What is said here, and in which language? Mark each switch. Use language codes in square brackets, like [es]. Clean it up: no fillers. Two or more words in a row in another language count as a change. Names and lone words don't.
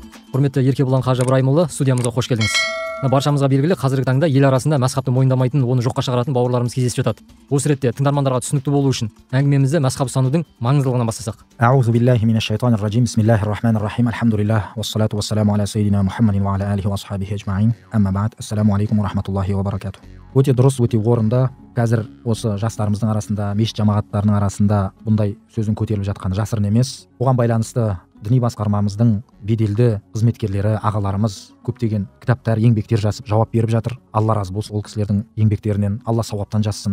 [kk] Құрметті Еркебұлан Қажы Ыбырайымұлы, студиямызға қош келдіңіз. Баршамызға белгілі, қазіргі таңда ел арасында мәзһабты мойындамайтын, оны жоққа шығаратын бауырларымыз кездесіп жатады. Осы ретте тыңдармандарға түсінікті болу үшін әңгімемізді мәзһаб ұстанудың маңыздылығынан бастасақ. [ar] أعوذ بالله من الشيطان الرجيم. بسم الله الرحمن الرحيم. الحمد لله والصلاة والسلام على سيدنا محمد وعلى آله وأصحابه أجمعين. أما بعد. السلام عليكم ورحمة الله وبركاته. [kk] Өте дұрыс, өте орынды. Қазір осы жастарымыздың арасында, мешіт жамағаттарының арасында бұндай сөздің көтеріліп жатқаны жасырын емес. Оған байланысты діни басқармамыздың беделді қызметкерлері, ағаларымыз көптеген кітаптар, еңбектер жазып жауап беріп жатыр. Алла разы болсын ол кісілердің еңбектерінен, Алла сауаптан жазсын.